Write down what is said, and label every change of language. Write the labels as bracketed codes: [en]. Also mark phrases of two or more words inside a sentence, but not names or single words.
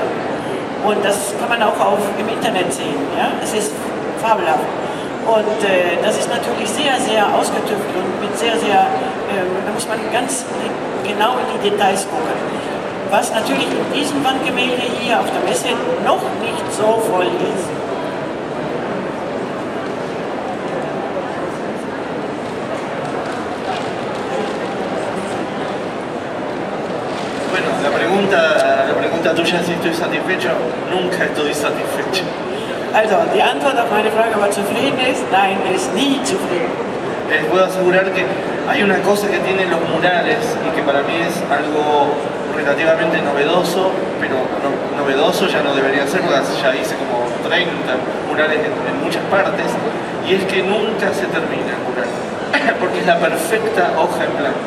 [de] Und das kann man auch im Internet sehen. Ja? Es ist fabelhaft. Und das ist natürlich sehr, sehr ausgetüftelt und mit sehr, sehr, da muss man ganz genau in die Details gucken. Was natürlich in diesem Wandgemälde hier auf der Messe noch nicht so voll ist. [es] Bueno, la pregunta tuya si estoy satisfecho, nunca estoy satisfecho. [de] Also, die Antwort auf meine Frage, ob er zufrieden ist, nein, er ist nie zufrieden. [es] Les puedo asegurar que hay una cosa que tienen los murales y que para mí es algo relativamente novedoso, pero novedoso ya no debería ser porque ya hice como 30 murales en muchas partes, y es que nunca se termina el mural, porque es la perfecta hoja en blanco.